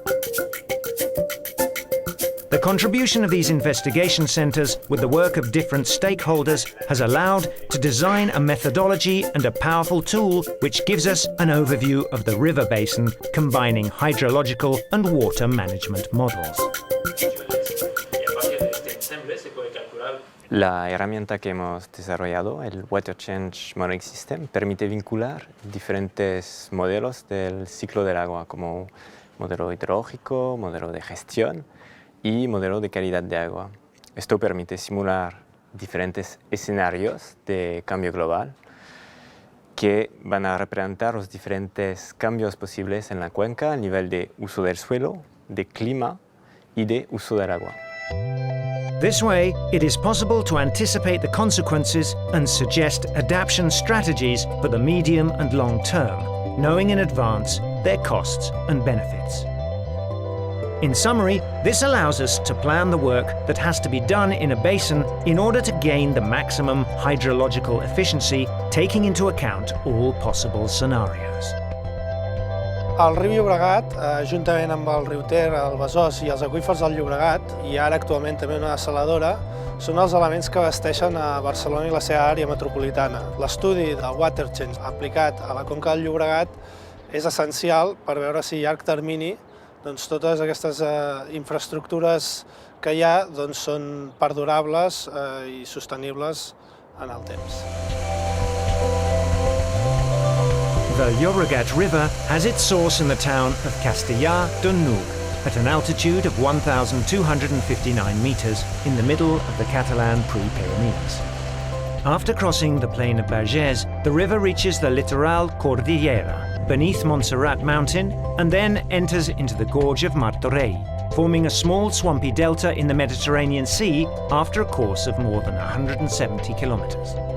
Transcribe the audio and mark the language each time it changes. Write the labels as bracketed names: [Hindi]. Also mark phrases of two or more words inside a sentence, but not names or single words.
[English] The contribution of these investigation centres with the work of different stakeholders has allowed to design a methodology and a powerful tool which gives us an overview of the river basin, combining hydrological and water management models. [Spanish] La herramienta que hemos desarrollado, el Water Change Modeling System, permite vincular diferentes modelos del ciclo del agua, como modelo hidrológico, modelo de gestión y modelo de calidad de agua. Esto permite simular diferentes escenarios de cambio global que van a representar los diferentes cambios posibles en la cuenca a nivel de uso del suelo, de clima y de uso del agua. [English] This way, it is possible to anticipate the consequences and suggest adaptation strategies for the medium and long term, knowing in advance their costs and benefits. In summary, this allows us to plan the work that has to be done in a basin in order to gain the maximum hydrological efficiency, taking into account all possible scenarios. [Catalan] El riu Llobregat, juntament amb el riu Ter, el Besòs i els aqüífers del Llobregat, i ara actualment també una dessaladora, són els elements que abasteixen a Barcelona i la seva àrea metropolitana. L'estudi del Water Change aplicat a la conca del Llobregat és essencial per veure si a llarg termini totes aquestes infraestructures que hi ha són perdurables i sostenibles en el temps. [English] The Llobregat River has its source in the town of Castellar de n'Hug, at an altitude of 1,259 meters in the middle of the Catalan Pre-Pyrenees. After crossing the plain of Bages, the river reaches the Litoral Cordillera, beneath Montserrat mountain, and then enters into the gorge of Martorell, forming a small swampy delta in the Mediterranean Sea after a course of more than 170 kilometers.